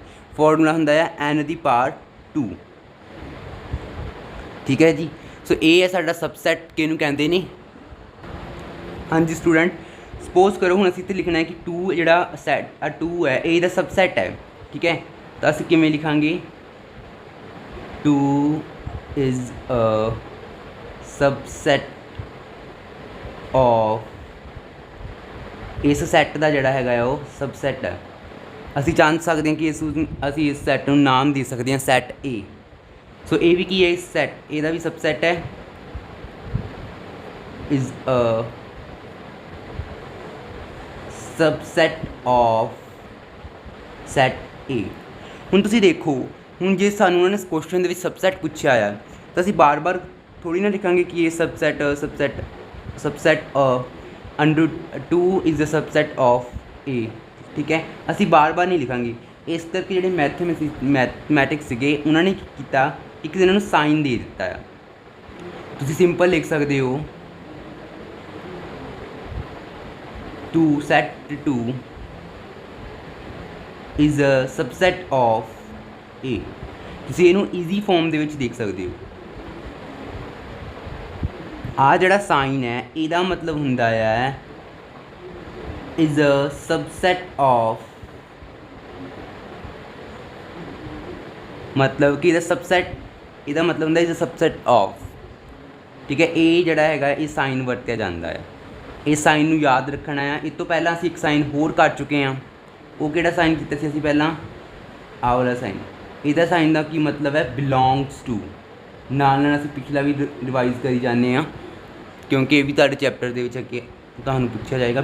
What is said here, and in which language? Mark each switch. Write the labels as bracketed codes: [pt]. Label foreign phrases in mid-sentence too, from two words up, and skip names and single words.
[pa] ਫਾਰਮੂਲਾ ਹੁੰਦਾ ਹੈ n ਦੀ ਪਾਵਰ 2, ਠੀਕ ਹੈ ਜੀ। ਸੋ ਇਹ ਹੈ ਸਾਡਾ ਸਬਸੈਟ, ਕਿਹਨੂੰ ਕਹਿੰਦੇ ਨੇ। ਹਾਂਜੀ ਸਟੂਡੈਂਟ, ਸਪੋਜ਼ ਕਰੋ ਹੁਣ ਅਸੀਂ ਇੱਥੇ ਲਿਖਣਾ ਹੈ ਕਿ 2 ਜਿਹੜਾ ਸੈੱਟ 2 ਹੈ ਇਹ ਇਹਦਾ ਸਬਸੈਟ ਹੈ, ਠੀਕ ਹੈ। ਤਾਂ ਅਸੀਂ ਕਿਵੇਂ ਲਿਖਾਂਗੇ? 2 [en] is a subset of, [pa] ਇਸ ਸੈੱਟ ਦਾ ਜਿਹੜਾ ਹੈਗਾ ਉਹ ਸਬਸੈਟ ਹੈ। ਅਸੀਂ ਜਾਣ ਸਕਦੇ ਹਾਂ ਕਿ ਅਸੀਂ ਇਸ ਸੈੱਟ ਨੂੰ ਨਾਮ ਦੇ ਸਕਦੇ ਹਾਂ ਸੈੱਟ A। ਸੋ ਇਹ ਵੀ ਕੀ ਹੈ? ਇਸ ਸੈੱਟ, ਇਹਦਾ ਵੀ ਸਬਸੈਟ ਹੈ। [en] is a subset of set A। [pa] ਹੁਣ ਤੁਸੀਂ ਦੇਖੋ, ਹੁਣ ਜੇ ਸਾਨੂੰ ਉਹਨਾਂ ਨੇ ਕੁਐਸਚਨ ਦੇ ਵਿੱਚ ਸਬਸੈਟ ਪੁੱਛਿਆ ਆ ਤਾਂ ਅਸੀਂ ਬਾਰ-ਬਾਰ ਥੋੜ੍ਹੀ ਨਾ ਲਿਖਾਂਗੇ ਕਿ ਇਹ [en] subset under 2 is a subset of A, [pa] ਠੀਕ ਹੈ। ਅਸੀਂ ਬਾਰ-ਬਾਰ ਨਹੀਂ ਲਿਖਾਂਗੇ। ਇਸ ਕਰਕੇ ਜਿਹੜੇ ਮੈਥਮੈਟਿਕਸ ਸੀਗੇ ਉਹਨਾਂ ਨੇ ਕੀ ਕੀਤਾ, ਇੱਕ ਇਹਨਾਂ ਨੂੰ ਸਾਈਨ ਦੇ ਦਿੱਤਾ ਆ। ਤੁਸੀਂ ਸਿੰਪਲ ਲਿਖ ਸਕਦੇ ਹੋ 2 [en] set 2 is a subset of A। [pa] ਤੁਸੀਂ ਇਹਨੂੰ [en] easy form [pa] ਦੇ ਵਿੱਚ ਦੇਖ ਸਕਦੇ ਹੋ। ਆਹ ਜਿਹੜਾ ਸਾਈਨ ਹੈ ਇਹਦਾ ਮਤਲਬ ਹੁੰਦਾ ਹੈ [en] is a subset of, [pa] ਮਤਲਬ ਕਿ ਇਹਦਾ ਸਬਸੈਟ, ਇਹਦਾ ਮਤਲਬ ਹੁੰਦਾ [en] is a subset of, [pa] ਠੀਕ ਹੈ। ਇਹ ਜਿਹੜਾ ਹੈਗਾ ਇਹ ਸਾਈਨ ਵਰਤਿਆ ਜਾਂਦਾ ਹੈ। ਇਹ ਸਾਈਨ ਨੂੰ ਯਾਦ ਰੱਖਣਾ ਆ। ਇਸ ਤੋਂ ਪਹਿਲਾਂ ਅਸੀਂ ਇੱਕ ਸਾਈਨ ਹੋਰ ਕਰ ਚੁੱਕੇ ਹਾਂ। ਉਹ ਕਿਹੜਾ ਸਾਈਨ ਕੀਤਾ ਸੀ ਅਸੀਂ ਪਹਿਲਾਂ? ਆਹ ਵਾਲਾ ਸਾਈਨ। ਇਹਦਾ ਸਾਈਨ ਦਾ ਕੀ ਮਤਲਬ ਹੈ? [en] belongs to. [pa] ਨਾਲ ਨਾਲ ਅਸੀਂ ਪਿਛਲਾ ਵੀ ਰਿਵਾਈਜ਼ ਕਰੀ ਜਾਂਦੇ ਹਾਂ ਕਿਉਂਕਿ ਇਹ ਵੀ ਤੁਹਾਡੇ ਚੈਪਟਰ ਦੇ ਵਿੱਚ ਅੱਗੇ ਤੁਹਾਨੂੰ ਪੁੱਛਿਆ ਜਾਏਗਾ।